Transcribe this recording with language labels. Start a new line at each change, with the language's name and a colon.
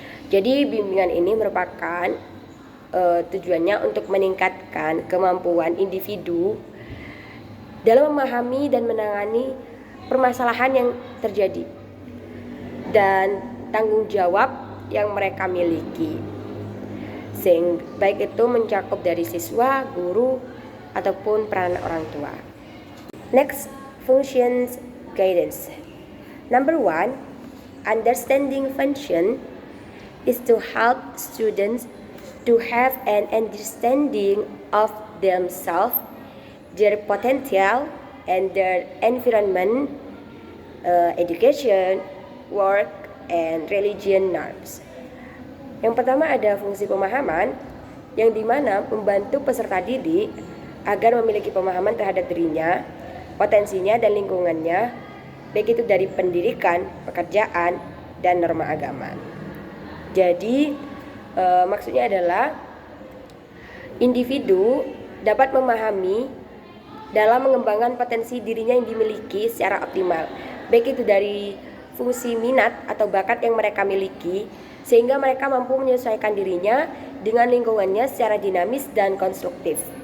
Indonesian: Jadi bimbingan ini merupakan tujuannya untuk meningkatkan kemampuan individu dalam memahami dan menangani permasalahan yang terjadi dan tanggung jawab yang mereka miliki, baik itu mencakup dari siswa, guru, ataupun peran orang tua.
English: Next, functions guidance. Number 1, understanding function is to help students to have an understanding of themselves, their potential, and their environment, education, work, and religion norms.
Indonesian: Yang pertama ada fungsi pemahaman, yang dimana membantu peserta didik agar memiliki pemahaman terhadap dirinya, potensinya, dan lingkungannya, baik itu dari pendidikan, pekerjaan, dan norma agama. Jadi maksudnya adalah individu dapat memahami dalam mengembangkan potensi dirinya yang dimiliki secara optimal, baik itu dari fungsi minat atau bakat yang mereka miliki, sehingga mereka mampu menyesuaikan dirinya dengan lingkungannya secara dinamis dan konstruktif.